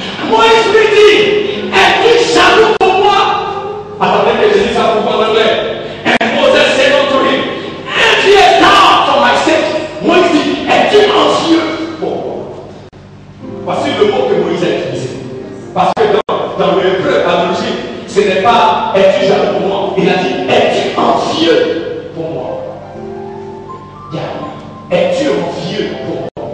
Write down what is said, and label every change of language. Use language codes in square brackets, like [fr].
[fr] Moïse lui dit, es-tu jaloux pour moi? Attendez que je dise ça pour en anglais. [en] And Moses said unto him, envious thou for my sake? [fr] Moïse dit, es-tu envieux pour moi? Voici le mot que Moïse a utilisé. Parce que dans le hébreu, à l'origine, ce n'est pas es-tu jaloux pour moi? Il a dit, es-tu envieux pour moi? Es-tu envieux pour moi?